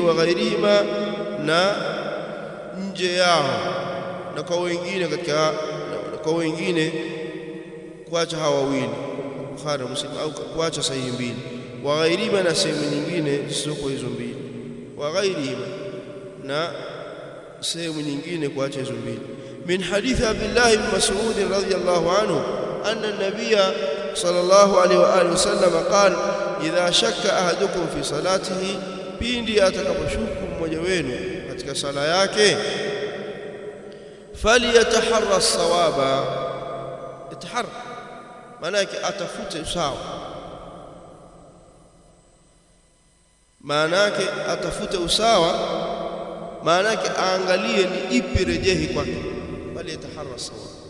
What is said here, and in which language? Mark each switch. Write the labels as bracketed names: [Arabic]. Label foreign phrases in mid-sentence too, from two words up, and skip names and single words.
[Arabic] وغيرهما [Swahili] na nje yao na kwa wengine katika kwa wengine kuacha hawa wawili Bukhari na Muslim au kuacha sahihi mbili [Arabic] وغيرهما [Swahili] na sehemu nyingine sio hizo mbili [Arabic] وغيرهما [Swahili] na sehemu nyingine kuacha hizo mbili [Arabic] من حديث عبد الله بن مسعود رضي الله عنه أن النبي صلى الله عليه وعلى آله وسلم قال إذا شك أحدكم في صلاته [Swahili] pindi atakaposhuku mmoja wenu katika sala yake [Arabic] فليتحر الصواب [Swahili] itaharra maana yake atafute usawa maana yake atafute usawa maana yake aangalie ni ipi rejehi kwake [Arabic] فليتحر الصواب